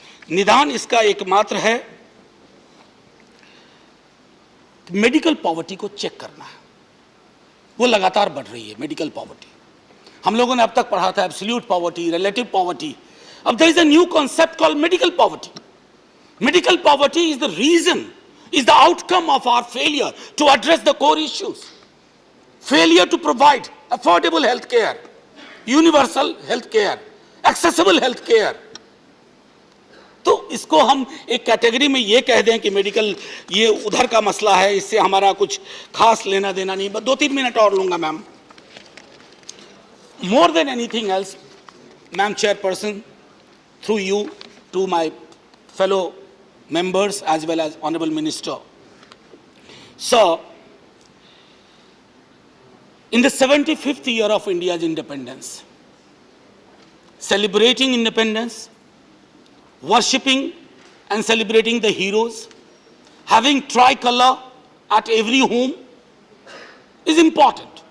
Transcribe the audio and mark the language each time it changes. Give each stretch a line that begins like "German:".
Hindi: निदान इसका एकमात्र है मेडिकल पॉवर्टी को चेक करना है। वो लगातार बढ़ रही है मेडिकल पॉवर्टी। हम लोगों ने अब तक पढ़ा था एब्सोल्यूट पॉवर्टी, रिलेटिव पॉवर्टी।
English: अब there is a new concept called medical poverty. Medical poverty is the reason, is the outcome of our failure to address the core issues. Failure to provide affordable health care, universal health care, accessible health care.
Hindi: तो इसको हम एक category में ये कह दें कि medical ये उधर का मसला है, इससे हमारा कुछ खास लेना देना नहीं। बस 2-3 मिनट और लूंगा ma'am.
English: More than anything else, Ma'am Chairperson, through you to my fellow members as well as Honorable Minister. So, in the 75th year of India's independence, celebrating independence, worshipping and celebrating the heroes, having tricolor at every home is important.